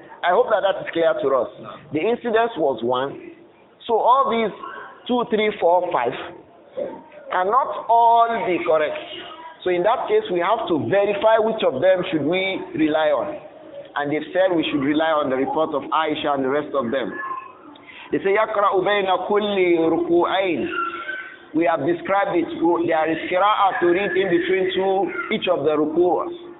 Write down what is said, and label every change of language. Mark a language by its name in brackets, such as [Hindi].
[English] I hope that is clear to us. The incident was 1. So all these 2, 3, 4, 5 cannot all be correct. So in that case, we have to verify which of them should we rely on. and they've said we should rely on the report of Aisha and the rest of them. They say, [Arabic] يَقْرَأُ بَيْنَ كُلِّ رُكُوعَيْنِ. [English] We have described it. There is qira'ah to read in between each of the ruku'as.